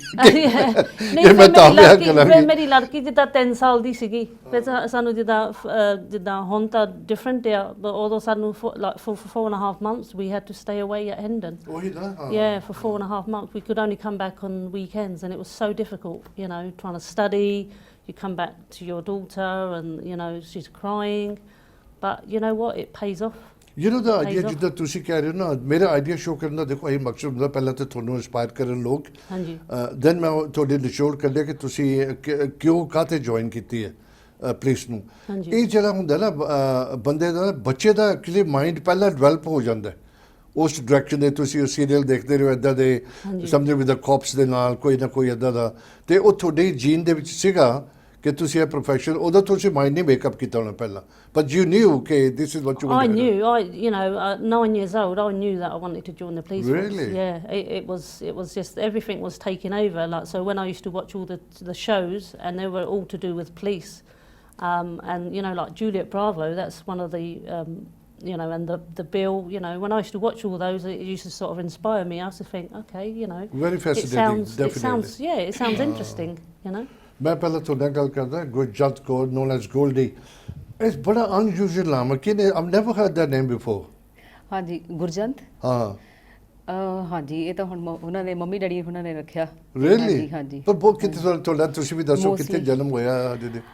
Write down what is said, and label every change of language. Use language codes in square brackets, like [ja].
[pa] ਨਹੀਂ ਮੈਂ ਤਾਂ ਵਿਆਹ ਕਰਾਂਗੀ ਮੇਰੀ ਲੜਕੀ ਜਿੱਦਾਂ 3 ਸਾਲ ਦੀ ਸੀਗੀ ਫਿਰ ਸਾਨੂੰ ਜਿੱਦਾਂ ਹੁਣ ਤਾਂ ਡਿਫਰੈਂਟ ਆ ਉਦੋਂ ਸਾਨੂੰ [en] for 4.5 months we had to stay away at Hendon for 4.5 months we could only come back on weekends and it was so difficult you know trying to study you come back to your daughter and you know she's crying but you know what it pays off you know [pa] ਦਾ idea ਜਿੱਦਾਂ ਤੁਸੀਂ ਕਹਿ ਰਹੇ ਹੋ ਨਾ, ਮੇਰਾ idea show ਕਰਨ ਦਾ ਦੇਖੋ ਇਹ ਮਕਸਦ ਹੁੰਦਾ, ਪਹਿਲਾਂ ਤਾਂ ਤੁਹਾਨੂੰ ਇੰਸਪਾਇਰ ਕਰਨ ਲੋਕ, ਹਾਂਜੀ ਦੈਨ ਮੈਂ ਤੁਹਾਡੇ ਨਿਚੋੜ ਕੱਢਿਆ ਕਿ ਤੁਸੀਂ ਕਿਉਂ ਕਾਹਤੇ ਜੁਆਇਨ ਕੀਤੀ ਹੈ ਪੁਲਿਸ ਨੂੰ। ਇਹ ਜਿਹੜਾ ਹੁੰਦਾ ਨਾ ਬੰਦੇ ਦਾ ਬੱਚੇ ਦਾ ਐਕਚੁਅਲੀ ਮਾਈਂਡ ਪਹਿਲਾਂ ਡਿਵੈਲਪ ਹੋ ਜਾਂਦਾ ਹੈ ਉਸ ਡਾਇਰੈਕਸ਼ਨ ਦੇ। ਤੁਸੀਂ ਸੀਰੀਅਲ ਦੇਖਦੇ ਰਹੋ ਇੱਦਾਂ ਦੇ, ਸਮਝੋ ਵੀ ਦਾ ਕੋਪਸ ਦੇ ਨਾਲ ਕੋਈ ਨਾ ਕੋਈ ਇੱਦਾਂ ਦਾ, ਅਤੇ ਉਹ ਤੁਹਾਡੇ ਜੀਨ ਦੇ ਵਿੱਚ ਸੀਗਾ ਕਿ ਤੁਸੀਂ ਇਹ ਪ੍ਰੋਫੈਸ਼ਨ, ਉਦੋਂ ਤੁਸੀਂ ਮਾਈਂਡ ਨਹੀਂ ਮੇਕਅਪ ਕੀਤਾ ਹੋਣਾ ਪਹਿਲਾਂ, [en] But you knew ਕਿ this is what you want. I knew, you know, 9 years old, I knew that I wanted to join the police force. Really? Yeah, it was just everything was taking over. Like, so when I used to watch all the shows, and they were all to do with police, and you know, like Juliet Bravo, that's one of the you know, and the Bill, you know, when I used to watch all those, it used to sort of inspire me. I used to think, okay, you know, very fascinating, definitely. it sounds interesting, you know. [pa] ਮੈਂ ਪਹਿਲਾਂ ਤੁਹਾਡਾ ਗੱਲ ਕਰਦਾ, [en] Gurjant Kaur known as Goldie, it's ਬੜਾ unusual [pa] ਨਾਮ ਹੈ, ਕਿ [en] I've never heard that name before. [pa] ਹਾਂਜੀ ਗੁਰਜੰਤ, ਹਾਂ ਹਾਂਜੀ ਇਹ ਤਾਂ ਹੁਣ ਉਹਨਾਂ ਦੇ ਮੰਮੀ ਡੈਡੀ ਉਹਨਾਂ ਨੇ ਰੱਖਿਆ। [en] Really? [pa] ਹਾਂਜੀ। ਪਰ ਬਹੁਤ ਕਿਤੇ ਤੁਹਾਡਾ, ਤੁਸੀਂ ਵੀ ਦੱਸੋ ਕਿੱਥੇ ਜਨਮ ਹੋਇਆ ਜਿਹਦੇ।